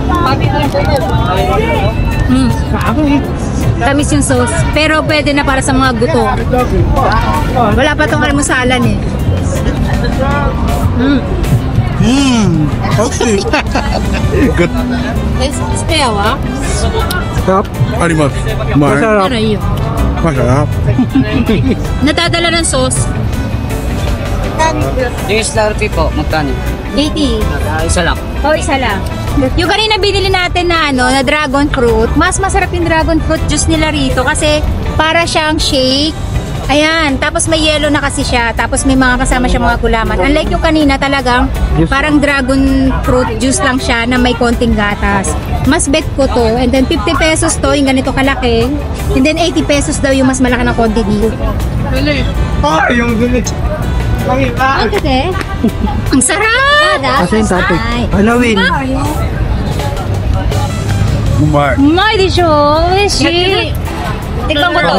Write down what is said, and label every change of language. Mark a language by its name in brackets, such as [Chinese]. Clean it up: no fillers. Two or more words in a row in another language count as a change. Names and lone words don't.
[Filipino] Tamis yung sauce. Pero pwede na para sa mga gutom. Wala pa tong almusalan eh. Okay. Good. Spare wa? Stop. [Japanese] あります。うまい。 [Filipino] Aray yun. Masarap. Natadala ng sauce. Yung Slurpee po, magkano? 80. Isa lang. Oh, isa lang. Yung kanina binili natin na na [English] dragon fruit, [Filipino] mas masarap yung [English] dragon fruit juice [Filipino] nila rito kasi para siyang shake. Ayan, tapos may yellow na kasi siya, tapos may mga kasama siya mga gulaman. Unlike yung kanina talagang parang [English] dragon fruit juice [Filipino] lang siya na may konting gatas. Mas bet ko to, [English] and then [Filipino] 50 pesos to, yung ganito kalaki. [English] And then [Filipino] 80 pesos daw yung mas malaki na quantity. Yung dun. Ang kasi? Ang sarap! Kasi yung topic. Halloween. Umay. Umay di siya. Ueshi. Tikman ko to.